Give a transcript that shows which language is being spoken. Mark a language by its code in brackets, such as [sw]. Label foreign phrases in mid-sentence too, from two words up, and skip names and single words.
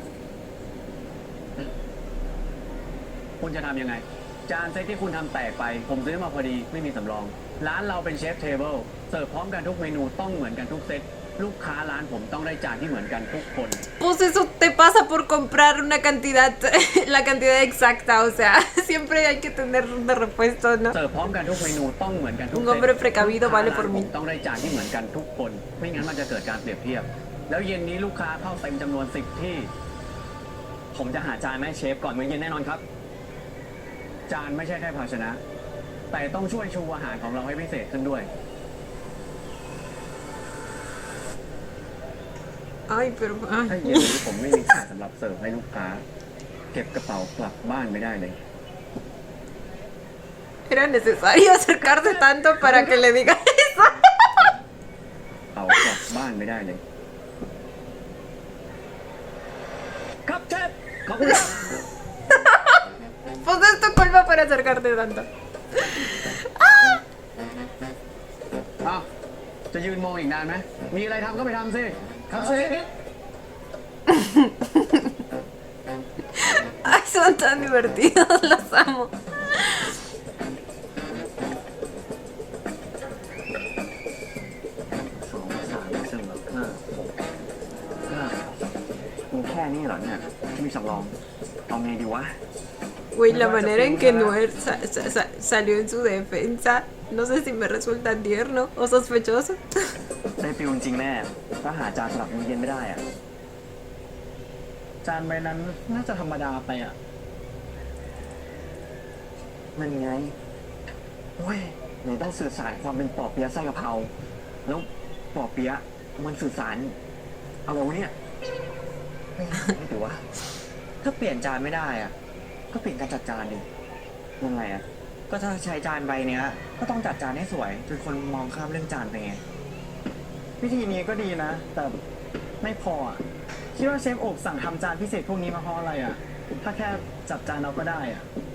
[th] คุณจะทำยังไง จานเซตที่คุณทำแตกไป ผมซื้อมาพอดีไม่มีสำรอง ร้านเราเป็น [en] chef table [th] เสิร์ฟพร้อมกันทุกเมนูต้องเหมือนกันทุกเซต ลูกค้าร้านผมต้องได้จานที่เหมือนกันทุกคน [es] Pues eso te pasa por comprar una cantidad, la cantidad exacta, o sea, siempre hay que tener de repuesto, ¿no? [th] เสิร์ฟพร้อมกันทุกเมนูต้องเหมือนกันทุก [es] Un [th] เซต [es] hombre precavido vale por [th] ลูกค้าร้านผ [es] mí. [th] มต้องได้จานที่เหมือนกันทุกคน ไม่งั้นมันจะเกิดการเปรียบเทียบ แล้วเย็นนี้ลูกค้าเข้าเต็มจำนวน10 ที่ ผมจะหาจานแม่เชฟก่อนมื้อเย็นแน่นอนครับ จานไม่ใช่แค่ภาชนะ แต่ต้องช่วยชูอาหารของเราให้พิเศษขึ้นด้วย [es] Ay, pero... [th] ถ้า Ay. เย็นนี้ผมไม่มีจานสำหรับเสิร์ฟให้ลูกค้า เก็บกระเป๋ากลับบ้านไม่ได้เลย [es] Era necesario acercarse tanto para que le diga eso. [th] กระเป๋ากลับบ้านไม่ได้เลย ครับเชฟขอบคุณครับ [es] Pues es tu culpa por acercarte tanto. [th] อ้าวจะยืนมองอีกนานไหม มีอะไรทำก็ไปทำสิ ครับเชฟ [es] Ay, son tan divertidos, los amo. [th] มีแค่นี้เหรอเนี่ยที่มีสำรองเอาไงดีวะ [es] Güey, la manera en que Noel salió en su defensa, no sé si me resulta tierno o sospechoso. [th] ได้ฟิลจริงแน่ถ้าหาจานสำหรับมื้อเย็นไม่ได้อะจานใบนั้นน่าจะธรรมดาไปอ่ะมันไงโอ้ยไหนต้องสื่อสารความเป็นปอเปี๊ยะไส้กะเพรา แล้วปอเปี๊ยะมันสื่อสารอะไรวะเนี่ยไม่ถือว่าถ้าเปลี่ยนจานไม่ได้อ่ะก็เปลี่ยนการจัดจานดิยังไงอ่ะก็ถ้าใช้จานใบเนี้ยก็ต้องจัดจานให้สวยจนคนมองข้ามเรื่องจานไปไง วิธีนี้ก็ดีนะ แต่ไม่พออ่ะคิดว่าเชฟโอบสั่งทำจานพิเศษพวกนี้มาเพราะอะไรอ่ะ ถ้าแค่จับจานเราก็ได้อ่ะ